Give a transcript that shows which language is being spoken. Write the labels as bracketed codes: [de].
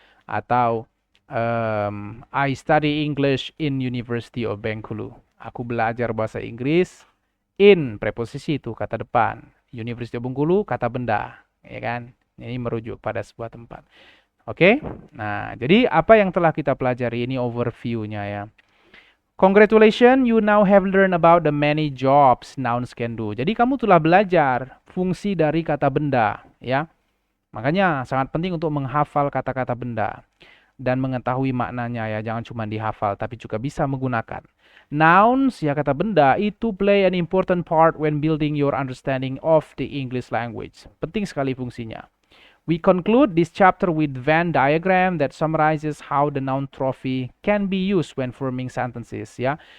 [en] Atau I study English in University of Bengkulu. [id] Aku belajar bahasa Inggris. In, preposisi itu kata depan. University of Bengkulu, kata benda, ya kan? Ini merujuk pada sebuah tempat. Oke? Nah, jadi apa yang telah kita pelajari ini overview-nya ya. [en] Congratulations, you now have learned about the many jobs nouns can do. [id] Jadi kamu telah belajar fungsi dari kata benda, ya. Makanya sangat penting untuk menghafal kata-kata benda dan mengetahui maknanya ya, jangan cuma dihafal tapi juga bisa menggunakan. [en] Nouns, [id] ya, kata benda, itu [en] play an important part when building your understanding of the English language. [id] Penting sekali fungsinya. [en] We conclude this chapter with Venn diagram that summarizes how the noun trophy can be used when forming sentences, ya.